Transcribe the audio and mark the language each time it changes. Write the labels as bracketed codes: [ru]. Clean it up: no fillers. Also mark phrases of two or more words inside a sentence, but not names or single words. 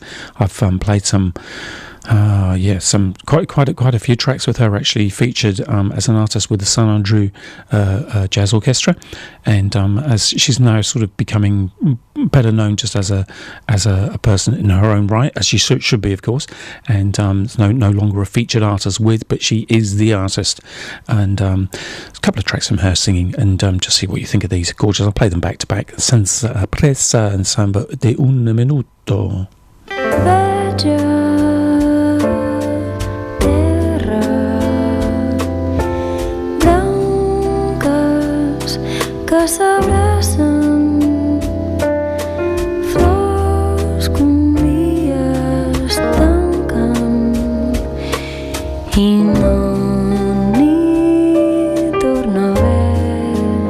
[en] I've played some quite a few tracks with her, actually featured as an artist with the Saint Andrew Jazz Orchestra, and as she's now sort of becoming better known just as a person in her own right, as she should be, of course, and no longer a featured artist with, but she is the artist. And a couple of tracks from her singing, and just see what you think of these. Gorgeous. I'll play them back to back. Senza pressa and samba de un minuto. [ca] Que s'abracen, flors que un dia es tanquen i no n'hi torna a haver.